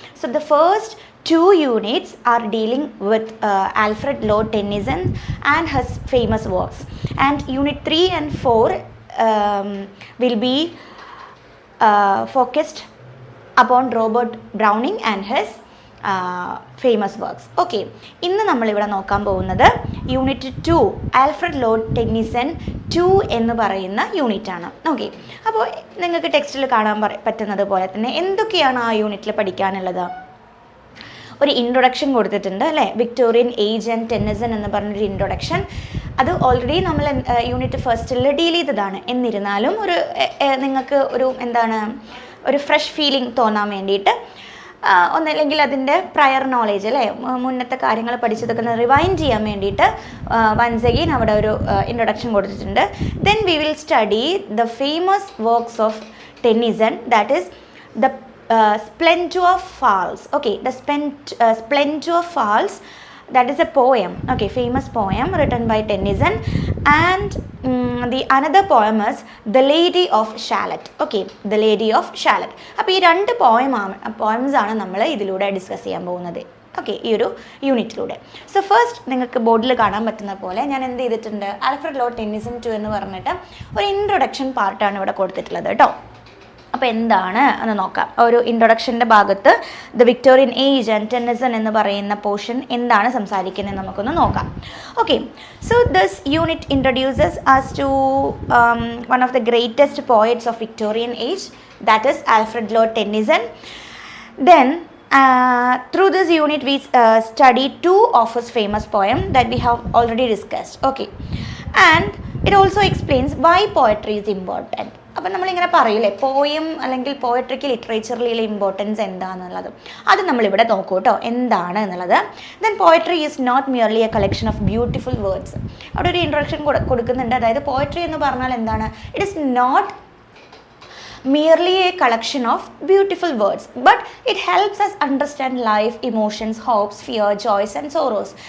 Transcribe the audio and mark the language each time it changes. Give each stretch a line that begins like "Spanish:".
English: So the first two units are dealing with Alfred Lord Tennyson and his famous works, and unit 3 and 4 will be focused upon Robert Browning and his famous works.
Malayalam: Okay, ഇന്ന് നമ്മളിവിടെ നോക്കാൻ പോകുന്നത് unit 2 Alfred Lord Tennyson 2 എന്ന് പറയുന്ന unit ആണ്. Okay, അപ്പോൾ നിങ്ങൾക്ക് ടെക്സ്റ്റിൽ കാണാൻ പറ്റുന്നത് പോലെ തന്നെ എന്തൊക്കെയാണ് ആ യൂണിറ്റിൽ പഠിക്കാനുള്ളത്? ഒരു ഇൻട്രൊഡക്ഷൻ കൊടുത്തിട്ടുണ്ട് അല്ലേ, വിക്ടോറിയൻ ഏജ് ആൻഡ് ടെന്നിസൺ എന്ന് പറഞ്ഞൊരു ഇൻട്രൊഡക്ഷൻ. അത് ഓൾറെഡി നമ്മൾ യൂണിറ്റ് ഫസ്റ്റിൽ ഡീൽ ചെയ്തതാണ്. എന്നിരുന്നാലും ഒരു നിങ്ങൾക്ക് ഒരു ഒരു ഫ്രഷ് ഫീലിംഗ് തോന്നാൻ വേണ്ടിയിട്ട് ഒന്നല്ലെങ്കിൽ അതിൻ്റെ പ്രയർ നോളേജ് അല്ലേ, മുന്നത്തെ കാര്യങ്ങൾ പഠിച്ചതൊക്കെ റിവൈൻഡ് ചെയ്യാൻ വേണ്ടിയിട്ട് വൺസ് അഗെയിൻ അവിടെ ഒരു ഇൻട്രൊഡക്ഷൻ കൊടുത്തിട്ടുണ്ട്.
English: Then we will study the famous works of Tennyson, that is the Splendor Falls. Okay, the Splendor Falls, that is a poem, okay, famous poem written by Tennyson, and the another poem is The Lady of Shalott. Okay, The Lady of Shalott.
Malayalam: അപ്പോൾ ഈ രണ്ട് poems ആണ് നമ്മൾ ഇതിലൂടെ discuss ചെയ്യാൻ പോകുന്നത്. Okay, ഈ ഒരു യൂണിറ്റിലൂടെ. സോ ഫസ്റ്റ് നിങ്ങൾക്ക് ബോർഡിൽ കാണാൻ പറ്റുന്ന പോലെ ഞാൻ എന്ത് ചെയ്തിട്ടുണ്ട്, ആൽഫ്രഡ് ലോർഡ് ടെന്നിസൺ 2 എന്ന് പറഞ്ഞിട്ട് ഒരു ഇൻട്രൊഡക്ഷൻ പാർട്ടാണ് ഇവിടെ കൊടുത്തിട്ടുള്ളത് കേട്ടോ. അപ്പോൾ എന്താണ് എന്ന് നോക്കാം. ഒരു ഇൻട്രൊഡക്ഷൻ്റെ ഭാഗത്ത് the Victorian age and Tennyson എന്ന് പറയുന്ന പോർഷൻ എന്താണ് സംസാരിക്കുന്നത് നമുക്കൊന്ന് നോക്കാം.
English: Okay, so this unit introduces us to one of the greatest poets of Victorian age, that is Alfred Lord Tennyson. Then through this unit we study two of his famous poem that we have already discussed. Okay, and it also explains why poetry is important.
Malayalam: അപ്പം നമ്മളിങ്ങനെ പറയില്ലേ, poem അല്ലെങ്കിൽ പോയട്രിക്ക് ലിറ്ററേച്ചറിലെ importance എന്താണെന്നുള്ളത്, അത് നമ്മളിവിടെ നോക്കൂ കേട്ടോ, എന്താണ് എന്നുള്ളത്.
English: Then poetry is not merely a collection of beautiful words.
Malayalam: അവിടെ ഒരു ഇൻട്രൊഡക്ഷൻ കൊടുക്കുന്നുണ്ട്. അതായത് പോയട്രി എന്ന് പറഞ്ഞാൽ എന്താണ്?
English: It is not merely a collection of beautiful words, but it helps us understand life, emotions, hopes, fear, joys and sorrows.